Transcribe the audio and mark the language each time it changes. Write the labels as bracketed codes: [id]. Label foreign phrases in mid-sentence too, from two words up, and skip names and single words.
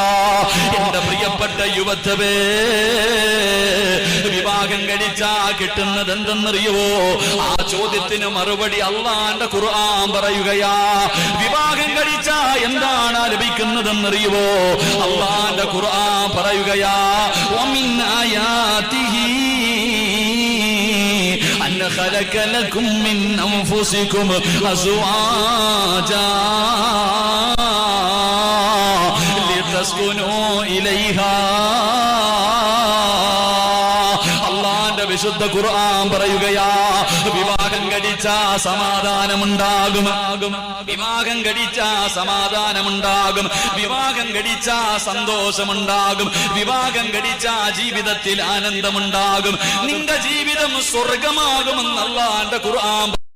[ml] എന്റെ പ്രിയപ്പെട്ട യുവത്വേ, വിവാഹം കഴിച്ചാ കിട്ടുന്നത് എന്തെന്നറിയുവോ? ആ ചോദ്യത്തിന് മറുപടി അള്ളാന്റെ ഖുർആൻ പറയുകയാ. വിവാഹം കഴിച്ചാ എന്താണ് ലഭിക്കുന്നതെന്നറിയുവോ? അള്ളാന്റെ ഖുർആൻ പറയുകയാ, [ar] ومن آياته أن خلق لكم من أنفسكم أزواجا لتسكنوا إليها. [ml] വിശുദ്ധ ഖുർആൻ പറയുകയാ, വിവാഹം കഴിച്ചാ സമാധാനമുണ്ടാകും, വിവാഹം കഴിച്ചാ സമാധാനമുണ്ടാകും, വിവാഹം കഴിച്ചാ സന്തോഷമുണ്ടാകും, വിവാഹം കഴിച്ചാ ജീവിതത്തിൽ ആനന്ദമുണ്ടാകും, നിന്റെ ജീവിതം സ്വർഗമാകുമെന്ന് അല്ലാഹുവിന്റെ ഖുർആൻ